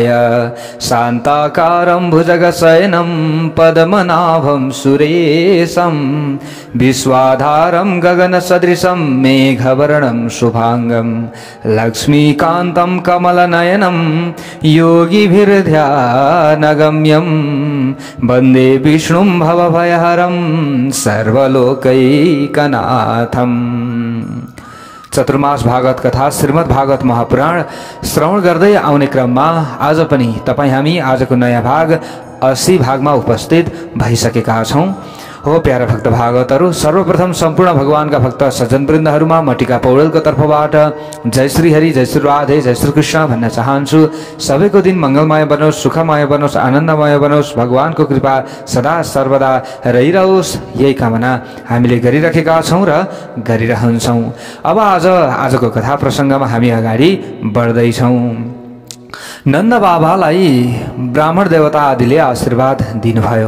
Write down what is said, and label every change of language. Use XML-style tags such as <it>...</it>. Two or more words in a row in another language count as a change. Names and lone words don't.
<sa>शांताकारं भुजगशयनं पद्मनाभं सुरेशं विश्वाधारं गगनसदृशं मेघवर्णं शुभांगं लक्ष्मीकान्तं कमलनयनं योगिभिर्ध्यानगम्यं वन्दे विष्णुं भवभयहरं सर्वलोकैकनाथम।</sa> <ne>चतुर्मास भागवत कथा श्रीमद् भागवत महापुराण श्रवण गर्दै आउने क्रममा आज पनि तपाई हामी आजको नयाँ भाग 80 भागमा उपस्थित भइसकेका छौं। हो प्यारा भक्त भागवतहरू, सर्वप्रथम सम्पूर्ण भगवानका भक्त सज्जनवृन्दहरूमा म टिका पौडेलको तर्फबाट जय श्री हरि, जय श्री राधे, जय श्री कृष्ण भन्न चाहन्छु। सबैको दिन मङ्गलमय बनोस्, सुखमय बनोस्, आनन्दमय बनोस्, भगवानको कृपा सदा सर्वदा रहिरहोस्, यही कामना हामीले गरिराखेका छौं र गरिरहन्छौं। अब आजको कथा प्रसङ्गमा हामी अगाडि बढ्दैछौं। नन्द बाबालाई ब्राह्मण देवता आदिले आशीर्वाद दिनुभयो।</ne>